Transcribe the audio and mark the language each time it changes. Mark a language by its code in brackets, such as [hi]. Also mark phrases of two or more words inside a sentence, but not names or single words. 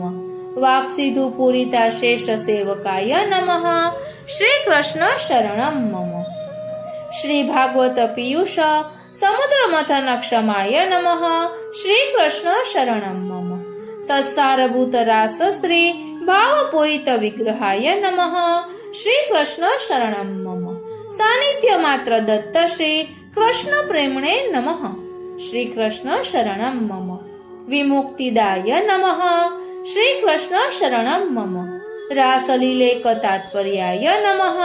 [sa] वाक्सिधु पूरिता शेष सेवकाय नमः श्री कृष्ण शरणं मम। श्री भागवत पीयूष समुद्र मथन क्षमाय नमः श्री कृष्ण शरणं मम। तत्सारभूत रास स्त्री भावपूरित विग्रहाय नमः श्री कृष्ण शरणं मम. सान्निध्य मात्र दत्त श्री कृष्ण प्रेम्णे नमः. श्री कृष्ण शरणं मम। विमुक्तिदाय नमः. श्री कृष्ण शरणं मम। रासलीलैक तात्पर्याय नमः.